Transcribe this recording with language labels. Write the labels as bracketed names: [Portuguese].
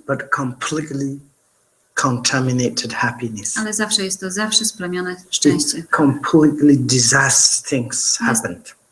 [English] but completely contaminated happiness. [Polish] ale zawsze jest to zawsze splamione szczęście. [English] Completely disastrous things happened.